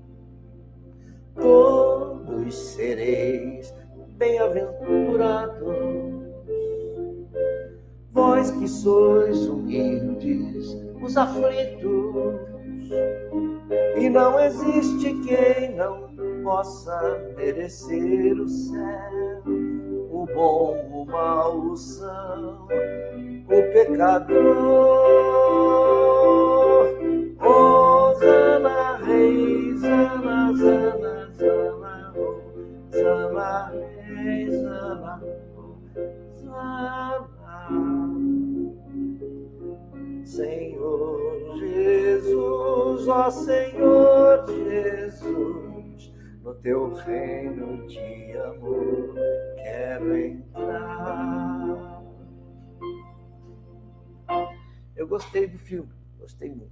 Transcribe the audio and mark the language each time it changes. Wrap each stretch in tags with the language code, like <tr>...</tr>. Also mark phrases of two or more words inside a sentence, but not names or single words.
<pt>Todos sereis bem-aventurados, vós que sois humildes, os aflitos, e não existe quem não possa merecer o céu. O bom, o mau, o são, o pecador. Oh, Zana, rei, Zana, Zana, Zana, oh, Zana, rei, Zana, oh, Zana. Senhor Jesus, ó Senhor Jesus, no teu reino de amor quero entrar. Eu gostei do filme, gostei muito.</pt>